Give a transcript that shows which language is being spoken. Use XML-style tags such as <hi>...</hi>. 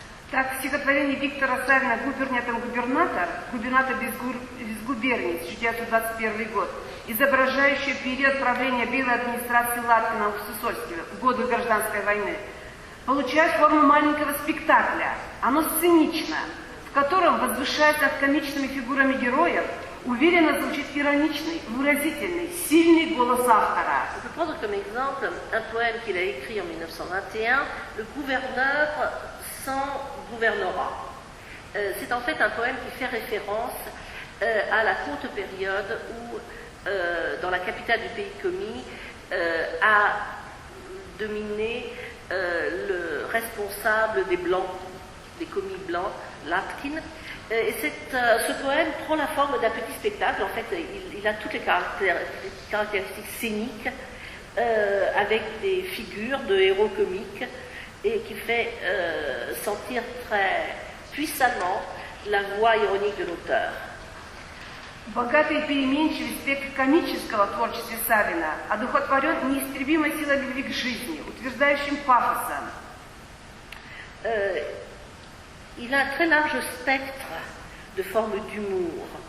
<ru>Так, в стихотворении Виктора Савина «Губернатор без губернии», 1921 год, изображающее период правления белой администрации Латкина в Сысольске в годы гражданской войны, получает форму маленького спектакля. Оно сценично, в котором возвышается над комичными фигурами героев, уверенно звучит ироничный, выразительный, сильный голос автора.</ru> <fr>On peut prendre comme exemple un poème qu'il a écrit en 1921, Le gouverneur sans gouvernorat. C'est en fait un poème qui fait référence à la courte période où, dans la capitale du pays commis, a dominé le responsable des Blancs, des commis blancs, Latkin. Et ce poème prend la forme d'un petit spectacle. En fait, il a toutes les caractéristiques scéniques avec des figures de héros comiques et qui fait sentir très puissamment la voix ironique de l'auteur.</fr> <ru>Богатый и переменчивый спектр комического творчества Савина одухотворен неистребимой силой любви к жизни, утверждающим пафосом.</ru> <fr>Il a un très large spectre de formes d'humour,</fr>